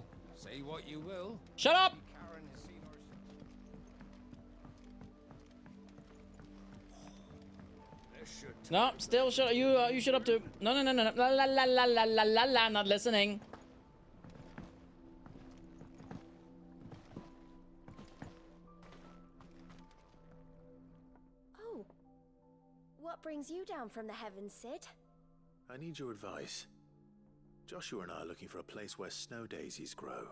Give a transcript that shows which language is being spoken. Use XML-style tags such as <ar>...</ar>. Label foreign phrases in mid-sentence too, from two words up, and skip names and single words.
<en>Say what you will. Shut up! Karen has seen our... This should No, still shut. You shut up too. No, no, no, no, no. La la la la la la la la. Not listening. Oh. What brings you down from the heavens, Sid? I need your advice. Joshua and I are looking for a place where snow daisies grow.</en>